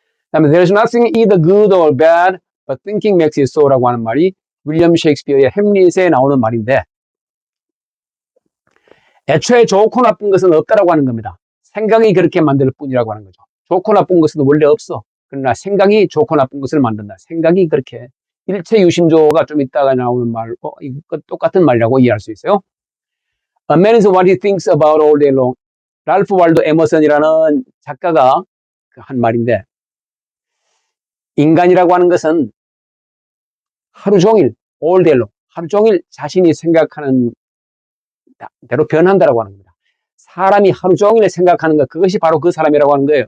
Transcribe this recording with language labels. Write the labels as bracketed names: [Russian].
[Korean] 그다음에 [English] There's nothing either good or bad, but thinking makes it so [Korean] 라고 하는 말이 윌리엄 셰익스피어의 햄릿에 나오는 말인데 애초에 좋고 나쁜 것은 없다라고 하는 겁니다. 생각이 그렇게 만들 뿐이라고 하는 거죠. 좋고 나쁜 것은 원래 없어. 그러나 생각이 좋고 나쁜 것을 만든다. 생각이 그렇게 일체유심조가 좀 이따가 나오는 말고 이거 똑같은 말이라고 이해할 수 있어요. [English] A man is what he thinks about all day long. [Korean] 랄프 월도 에머슨이라는 작가가 한 말인데 인간이라고 하는 것은 하루 종일 all day long, 하루 종일 자신이 생각하는 대로 변한다라고 하는 겁니다. 사람이 하루 종일 생각하는 것, 그것이 바로 그 사람이라고 하는 거예요.